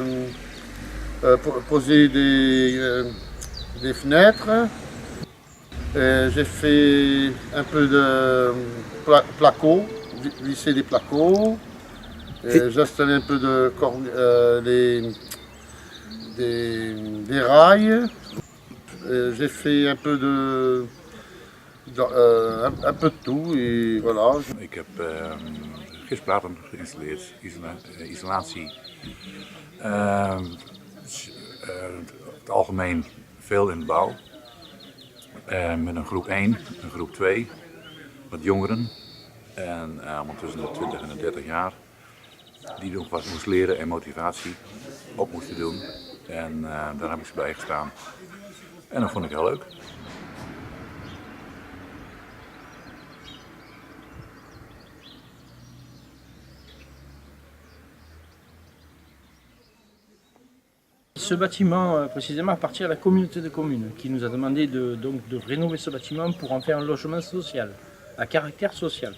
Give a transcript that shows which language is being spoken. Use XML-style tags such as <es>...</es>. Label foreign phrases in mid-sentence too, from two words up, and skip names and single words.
<fr>poser des fenêtres, j'ai fait un peu de placo, visser des placos, j'ai installé un peu de des rails, j'ai fait un peu de tout et voilà.</fr> <nl>Ik heb gisplaten geïnstalleerd, isolatie. Het algemeen veel in de bouw. Met een groep 1, een groep 2, wat jongeren. En allemaal tussen de 20 en de 30 jaar. Die nog wat moest leren en motivatie op moesten doen. En daar heb ik ze bij gestaan. En dat vond ik heel leuk.</nl> <fr>Ce bâtiment, précisément, appartient à la communauté de communes qui nous a demandé de rénover ce bâtiment pour en faire un logement social, à caractère social.</fr>